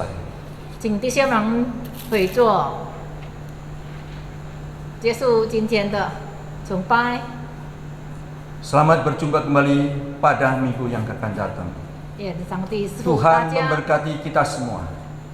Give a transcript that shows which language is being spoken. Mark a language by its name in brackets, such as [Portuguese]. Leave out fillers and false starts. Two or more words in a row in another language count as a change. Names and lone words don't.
[Chinese] 请弟兄们回座，结束今天的崇拜。 [Malay] Selamat berjumpa kembali pada minggu yang akan datang. [Chinese] 愿上帝赐福大 [Malay] Tuhan [Chinese] 家。 [Malay] memberkati kita semua.